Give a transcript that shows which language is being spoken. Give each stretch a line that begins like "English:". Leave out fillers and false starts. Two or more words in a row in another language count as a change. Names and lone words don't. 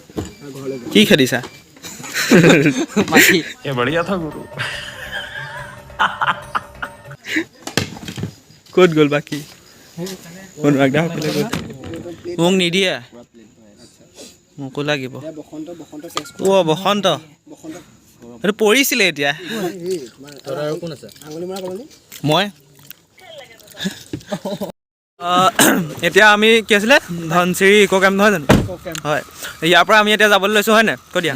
Assamese: কি খেলিছা
Hindi: ये बढ़िया था गुरु
Assamese: ক'ত গ'ল বাকী অনুৰাগদা সকলে গ'ল মোক নিদিয়ে মোকো লাগিব অ' বসন্ত এইটো পৰিছিলে এতিয়া মই এতিয়া আমি কি আছিলে ধনচিৰি ইক' কেম্প নহয় জানো হয় ইয়াৰ পৰা আমি এতিয়া যাবলৈ লৈছোঁ হয় নাই কৈ দিয়া